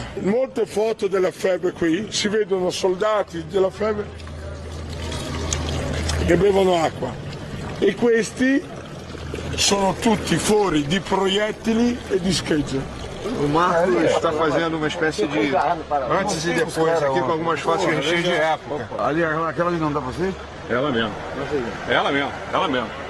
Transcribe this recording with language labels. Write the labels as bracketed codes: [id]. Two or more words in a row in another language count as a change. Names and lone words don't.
[it] Molte foto della FEB qui, si vedono soldati della FEB che bevono acqua. E questi sono tutti fori di proiettili e di schegge. [pt] O Marcos está fazendo uma espécie de antes e depois aqui com algumas fotos que a gente tem de época. Ali, aquela ali não dá pra ver? Ela mesmo. Ela mesmo. Ela mesmo.